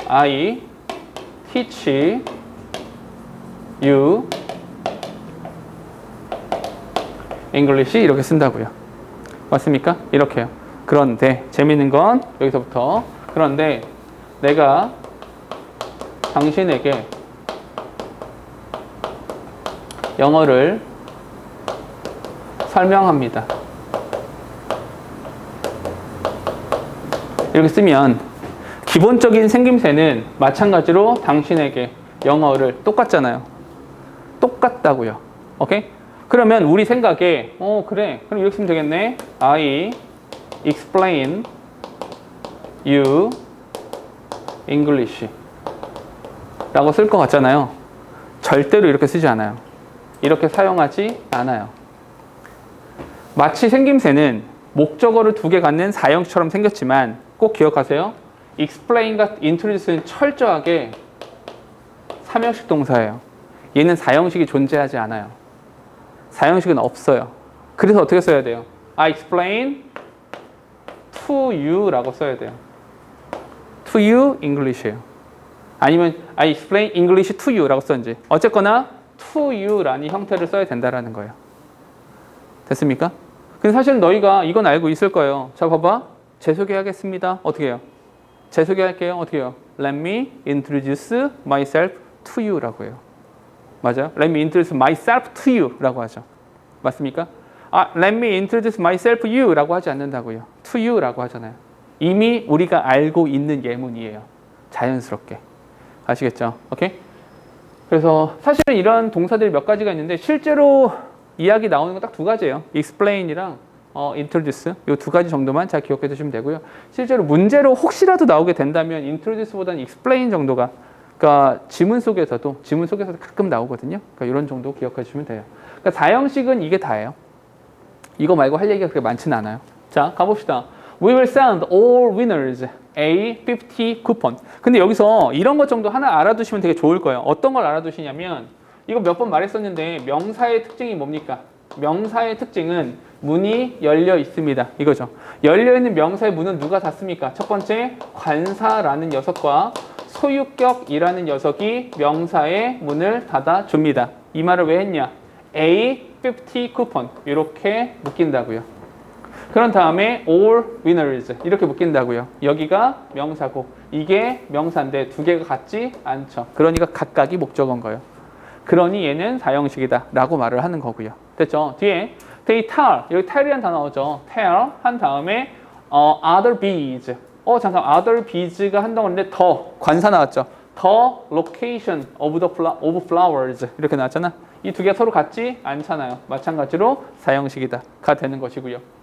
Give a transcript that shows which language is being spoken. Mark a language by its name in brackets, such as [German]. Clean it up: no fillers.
[English] I teach you English [Korean] 이렇게 쓴다고요. 맞습니까? 이렇게요. 그런데 재밌는 건 여기서부터 그런데 내가 당신에게 영어를 설명합니다. 이렇게 쓰면 기본적인 생김새는 마찬가지로 당신에게 영어를 똑같잖아요. 똑같다고요. 오케이? 그러면 우리 생각에 그래. 그럼 이렇게 쓰면 되겠네. [English] I explain you English [Korean] 라고 쓸 것 같잖아요. 절대로 이렇게 쓰지 않아요. 이렇게 사용하지 않아요. 마치 생김새는 목적어를 두 개 갖는 사형식처럼 생겼지만 꼭 기억하세요. explain과 introduce는 철저하게 삼형식 동사예요. 얘는 사형식이 존재하지 않아요. 사형식은 없어요. 그래서 어떻게 써야 돼요? [English] I explain to you [Korean] 라고 써야 돼요. [English] to you English예요. [Korean] 아니면 [English] I explain English to you [Korean] 라고 썼는지 어쨌거나 [English] to you [Korean] 라는 형태를 써야 된다라는 거예요. 됐습니까? 근데 사실 너희가 이건 알고 있을 거예요. 자 봐봐. 제 소개하겠습니다. 어떻게 해요? 제 소개할게요. 어떻게 해요? [English] Let me introduce myself to you [Korean] 라고 해요. 맞아요? [English] Let me introduce myself to you [Korean] 라고 하죠. 맞습니까? [English] Let me introduce myself to you [Korean] 라고 하지 않는다고요. [English] to you [Korean] 라고 하잖아요. 이미 우리가 알고 있는 예문이에요. 자연스럽게. 아시겠죠? 오케이? 그래서 사실은 이런 동사들이 몇 가지가 있는데 실제로 이야기 나오는 건 딱 두 가지예요. explain이랑 introduce 이 두 가지 정도만 잘 기억해 두시면 되고요. 실제로 문제로 혹시라도 나오게 된다면 introduce보다는 explain 정도가 그러니까 지문 속에서도 가끔 나오거든요. 그러니까 이런 정도 기억해 주시면 돼요. 그러니까 사형식은 이게 다예요. 이거 말고 할 얘기가 그렇게 많지는 않아요. 자, 가봅시다. [English] We will send all winners a 50 coupon. [Korean] 근데 여기서 이런 것 정도 하나 알아두시면 되게 좋을 거예요. 어떤 걸 알아두시냐면 이거 몇 번 말했었는데 명사의 특징이 뭡니까? 명사의 특징은 문이 열려 있습니다. 이거죠. 열려 있는 명사의 문은 누가 닫습니까? 첫 번째, 관사라는 녀석과 소유격이라는 녀석이 명사의 문을 닫아줍니다. 이 말을 왜 했냐? A 50 쿠폰 이렇게 묶인다고요. 그런 다음에 [English] all winners [Korean] 이렇게 묶인다고요. 여기가 명사고 이게 명사인데 두 개가 같지 않죠. 그러니까 각각이 목적어인 거예요. 그러니 얘는 사형식이다 라고 말을 하는 거고요. 됐죠? 뒤에 [English] they tell [Korean] 여기 tell이라는 단어 나오죠. tell 한 다음에 [English] other bees [Korean] 잠깐 other bees가 한 덩어리인데 더 관사 나왔죠. [English] the location of flowers [Korean] 이렇게 나왔잖아. 이 두 개가 서로 같지 않잖아요. 마찬가지로 사형식이다 가 되는 것이고요.